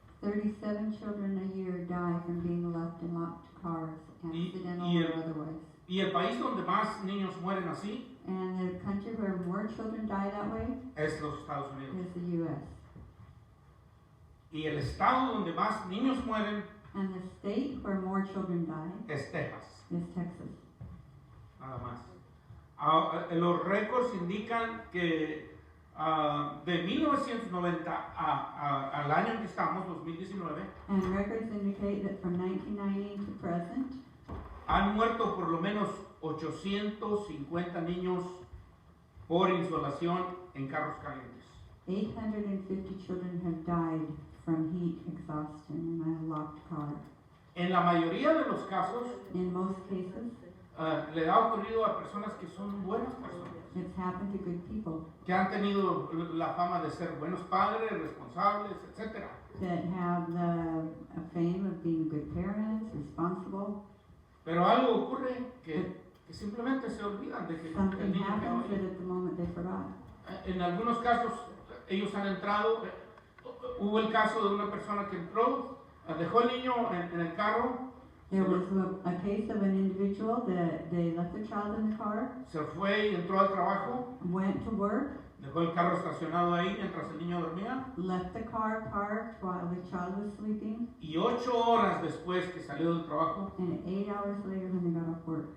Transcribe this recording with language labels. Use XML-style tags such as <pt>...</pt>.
<en>37 children a year die from being left in locked cars, accidental or otherwise.</en> <es>Y el país donde más niños mueren así</es> <en>And the country where more children die that way</en> <es>es los Estados Unidos.</es> <en>is the U.S.</en> <es>Y el estado donde más niños mueren</es> <en>And the state where more children die</en> <es>es Texas,</es> <en>is Texas.</en> <es>nada más. Los récords indican que de 1990 al año en que estamos, 2019,</es> <en>And records indicate that from 1990 to present,</en> <es>han muerto por lo menos 850 niños por insolación en carros calientes.</es> <en>850 children have died from heat exhaustion in a locked car.</en> <es>En la mayoría de los casos,</es> <en>In most cases,</en> <es>le ha ocurrido a personas que son buenas personas,</es> <en>it's happened to good people</en> <es>que han tenido la fama de ser buenos padres, responsables, etc.</es> <en>that have the fame of being good parents, responsible.</en> <es>Pero algo ocurre que simplemente se olvidan de que el</es> <en>Something</en> <es>niño quedó</es> <en>happens that</en> <es>ahí.</es> <en>at the moment they forgot.</en> <es>En algunos casos, ellos han entrado. Hubo el caso de una persona que entró, dejó el niño en el carro,</es> <en>There was a case of an individual that they left their child in the car,</en> <es>se fue y entró al trabajo,</es> <en>went to work,</en> <es>dejó el carro estacionado ahí mientras el niño dormía,</es> <en>left the car parked while the child was sleeping,</en> <es>y 8 horas después que salió del trabajo,</es> <en>and 8 hours later when they got off work,</en>